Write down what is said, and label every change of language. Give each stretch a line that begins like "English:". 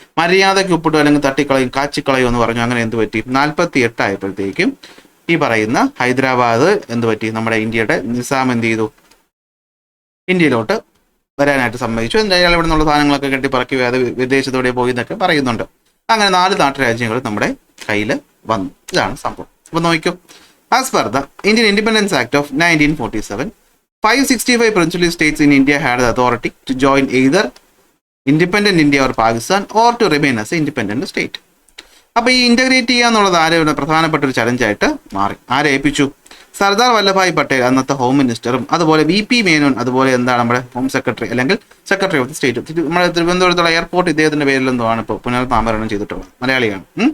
Malayalam: മര്യാദയ്ക്ക് ഉപ്പിട്ടു അല്ലെങ്കിൽ തട്ടിക്കളയും കാച്ചിക്കളയും എന്ന് പറഞ്ഞു. അങ്ങനെ എന്ത് പറ്റി, 48 ആയപ്പോഴത്തേക്കും ഈ പറയുന്ന ഹൈദരാബാദ് എന്ത് പറ്റി, നമ്മുടെ ഇന്ത്യയുടെ നിസാം എന്ത് ചെയ്തു, ഇന്ത്യയിലോട്ട് വരാനായിട്ട് സമ്മതിച്ചു. എന്തായാലും ഇവിടെ നിന്നുള്ള സാധനങ്ങളൊക്കെ കെട്ടിപ്പറക്കി അത് വിദേശത്തോടെ പോയി എന്നൊക്കെ പറയുന്നുണ്ട്. അങ്ങനെ 4 നാട്ടുരാജ്യങ്ങൾ നമ്മുടെ കയ്യിൽ വന്നു. ഇതാണ് സംഭവം. അപ്പോൾ നോക്കിക്കോ,
English: As per the Indian independence act of 1947, 565 princely states in India had the authority to join either independent India or Pakistan or to remain as an independent state.
Malayalam: അപ്പോൾ ഈ ഇൻ്റഗ്രേറ്റ് ചെയ്യുക എന്നുള്ളത് ആരെ പ്രധാനപ്പെട്ട ഒരു ചലഞ്ചായിട്ട് മാറി. ആരെ ഏൽപ്പിച്ചു, സർദാർ വല്ലഭായ് പട്ടേൽ അന്നത്തെ ഹോം മിനിസ്റ്ററും അതുപോലെ VP മേനോൻ, അതുപോലെ എന്താണ് നമ്മുടെ ഹോം സെക്രട്ടറി അല്ലെങ്കിൽ സെക്രട്ടറി ഓഫ് ദി സ്റ്റേറ്റ്. നമ്മുടെ തിരുവനന്തപുരത്തുള്ള എയർപോർട്ട് ഇദ്ദേഹത്തിൻ്റെ പേരിൽ എന്താണ് ഇപ്പോൾ പുനർനാമകരണം ചെയ്തിട്ടുള്ളത്, മലയാളിയാണ്.